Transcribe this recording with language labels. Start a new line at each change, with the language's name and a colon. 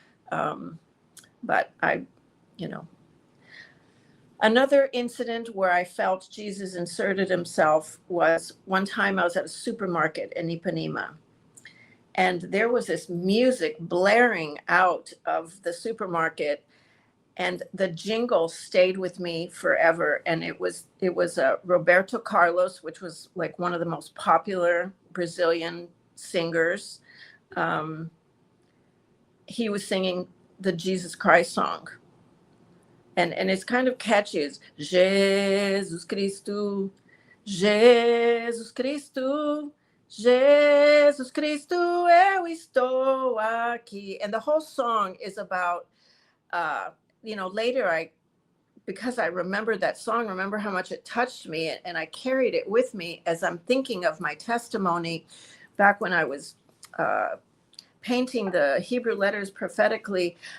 English: But you know, Another incident where I felt Jesus inserted himself was one time I was at a supermarket in Ipanema, and there was this music blaring out of the supermarket, and the jingle stayed with me forever. And it was Roberto Carlos, which was like one of the most popular Brazilian singers. He was singing the Jesus Christ song. And it's kind of catchy.
Portuguese: It's Jesus Cristo, Jesus Cristo, Jesus Cristo, eu estou aqui.
English: And the whole song is about, later because I remember that song, remember how much it touched me, and I carried it with me as I'm thinking of my testimony back when I was painting the Hebrew letters prophetically.